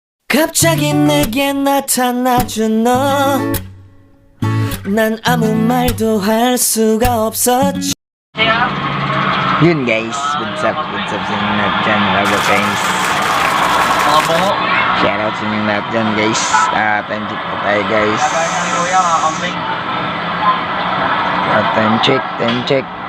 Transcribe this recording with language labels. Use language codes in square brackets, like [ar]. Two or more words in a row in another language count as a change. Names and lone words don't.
[ko] 갑자기 내게 나타나준 너, 난 아무 말도 할 수가 없었지. [tl] Yun guys, [en] what's up [tl] sa inyo lahat dyan, love guys. Mga bungo. Shoutout sa inyo lahat dyan guys. [en] Time check [tl] po tayo guys. Kagaya ni Kuya, mga kambing. [en] Time check.